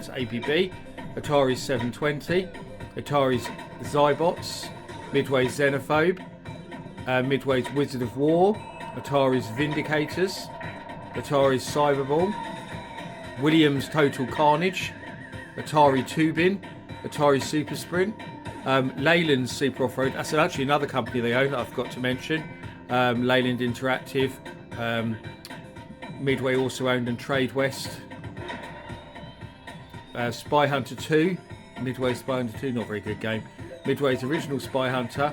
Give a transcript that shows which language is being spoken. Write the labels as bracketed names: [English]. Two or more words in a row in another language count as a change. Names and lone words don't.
[English] So APB, Atari's 720, Atari's Zybots, Midway's Xenophobe, Midway's Wizard of War, Atari's Vindicators, Atari's Cyberball, Williams' Total Carnage, Atari Tubin, Atari Super Sprint, Leland's Super Off-Road. That's actually another company they own that I forgot to mention. Leland Interactive. Midway also owned and Trade West. Spy Hunter 2. Midway's Spy Hunter 2, not a very good game. Midway's original Spy Hunter.